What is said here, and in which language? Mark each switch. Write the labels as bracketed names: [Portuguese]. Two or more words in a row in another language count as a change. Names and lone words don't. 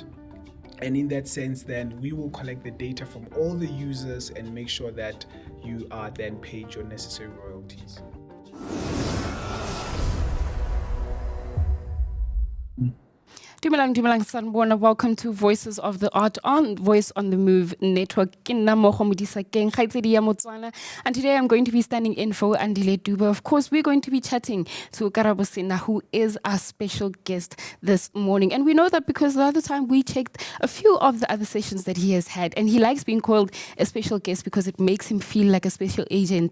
[English] And in that sense, then we will collect the data from all the users and make sure that you are then paid your necessary royalties. [Tswana] Dumelang sanibona. [English] Welcome to Voices of the Art on Voice on the Move Network. [Tswana] Ke nna Mogo Modisakeng, kgaitsedi ya Motswana. [English] And today I'm going to be standing in for Andile Duba. Of course, we're going to be chatting to Karabusina, who is our special guest this morning. And we know that because the other time we checked a few of the other sessions that he has had, and he likes being called a special guest because it makes him feel like a special agent.